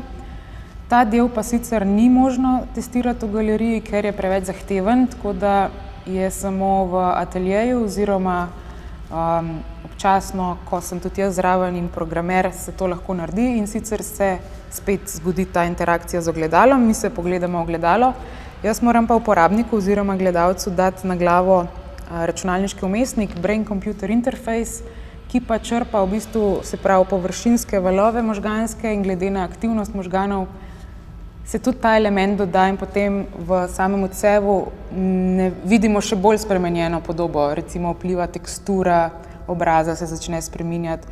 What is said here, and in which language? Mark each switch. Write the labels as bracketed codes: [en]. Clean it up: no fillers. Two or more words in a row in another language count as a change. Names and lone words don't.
[sl] Ta del pa sicer ni možno testirati v galeriji, ker je preveč zahteven, tako da je samo v ateljeju oziroma občasno, ko sem tudi jaz zraven in programer, se to lahko naredi in sicer se spet zgodi ta interakcija z ogledalom, mi se pogledamo ogledalo, jaz moram pa uporabniku oziroma gledalcu dati na glavo računalniški vmesnik, [en] brain-computer interface, [sl] ki pa črpa v bistvu, se pravi, površinske valove možganske in glede na aktivnost možganov se tudi ta element doda in potem v samem odsevu ne vidimo še bolj spremenjeno podobo, recimo vpliva tekstura obraza se začne spreminjati.